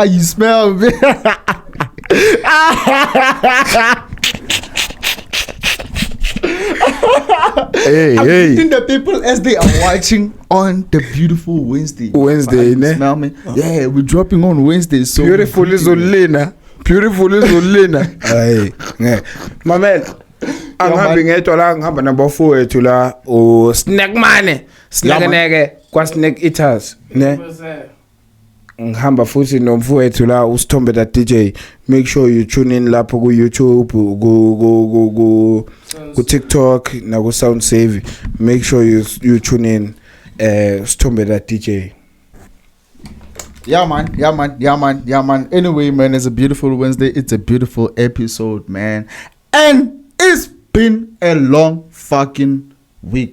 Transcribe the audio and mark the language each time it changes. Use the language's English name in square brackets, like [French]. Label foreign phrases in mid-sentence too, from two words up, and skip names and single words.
[English] You smell me? Hey. Think the people as they are watching on the beautiful Wednesday, ne? Smell me? Yeah, we're dropping on Wednesday. So beautiful is Olena. Hey, my man. [Zulu] Angihambi ngedwa ngihamba nabafo wethu la o snack money snack kwa snack eaters ne ngihamba futhi nomfo wethu la usithombe da DJ. [English] Make sure you tune in [Zulu] lapho ku YouTube ku TikTok na ku Sound Save. [English] Make sure you tune in usithombe da DJ. Yeah man. Anyway, man, it's a beautiful Wednesday. It's a beautiful episode, man. And it's been a long fucking week.